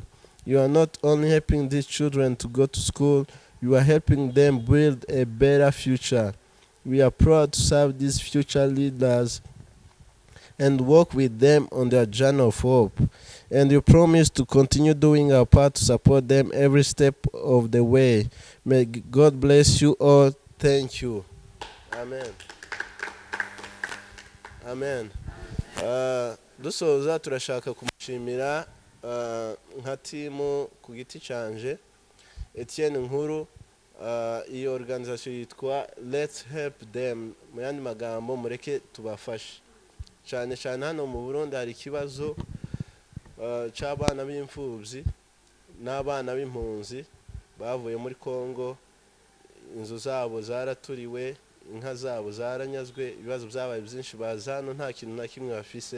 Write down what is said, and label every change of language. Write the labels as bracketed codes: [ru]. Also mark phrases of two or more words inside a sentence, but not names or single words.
[en] You are not only helping these children to go to school, you are helping them build a better future. We are proud to serve these future leaders and work with them on their journey of hope. And we promise to continue doing our part to support them every step of the way. May God bless you all. Thank you. Amen. Amen. [rn] Dusoza turashaka kumushimira nka timu ku giti canje. Etienne Nkuru, iyo organisation yitwa Let's Help Them, mu yandi magambo mureke tubafashe. Cyane cyane hano mu Burundi hari ikibazo cy'abana b'imfubyi n'abana b'impunzi bavuye muri Kongo, inzu zabo zaraturiwe, inka zabo zaranyazwe, ibibazo byabaye byinshi, baza hano nta kintu na kimwe bafise.